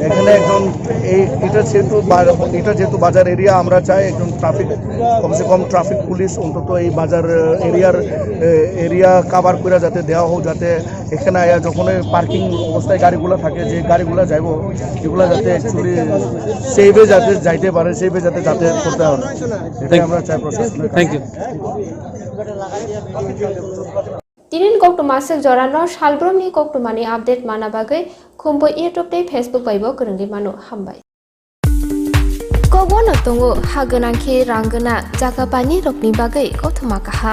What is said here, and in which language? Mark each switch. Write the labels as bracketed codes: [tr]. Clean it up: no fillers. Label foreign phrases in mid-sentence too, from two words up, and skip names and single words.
[bn] এখানে একজন এটা যেহেতু বাজার এরিয়া, আমরা চাই একজন [hi] कम से कम [en] traffic police [bn] অন্তত এই বাজার [en] area cover [bn] করে যাতে দেওয়া হোক, যাতে এখানে আয়া যখন পার্কিং অবস্থায় গাড়িগুলো থাকে, যে গাড়িগুলো যাইব এগুলো যাতে অ্যাকচুয়ালি সেইভে যাতে যাইতে পারে, সেইভে যাতে যাতায়াত করতে হবে, এটাই আমরা চাই প্রশাসন। [en] thank you. [trp] Tinin koktu masuk jorano shalbrom ni koktu mani update mana bagai kumpo YouTube te Facebook baibo kerenggi manu hambai. Kogono tongo hagenangki ranggena jaga pani rokni bagai kothuma kaham.